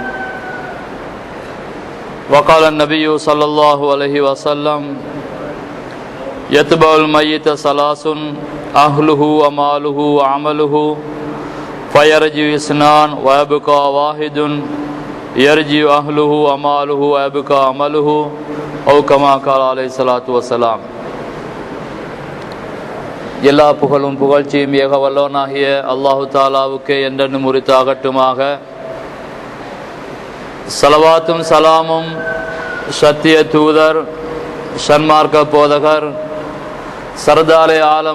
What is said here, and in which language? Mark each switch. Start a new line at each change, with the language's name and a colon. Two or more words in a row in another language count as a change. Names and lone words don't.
Arabic: وقال النبي صلى الله عليه وسلم: يتبع الميت ثلاث: أهله وماله وعمله فيرجع اثنان ويبقى واحد يرجع أهله وماله ويبقى عمله أو كما قال عليه الصلاة والسلام.
Tamil: எல்லா புகழும் புகழ்ச்சியும் ஏக வல்லவனாகிய அல்லாஹு தாலாவுக்கே என்றென்றும் உரித்தாகட்டுமாக. ஸலவாத்தும் சலாமும் சத்திய தூதர், சன்மார்க்க போதகர், சர்தாரே ஆலம்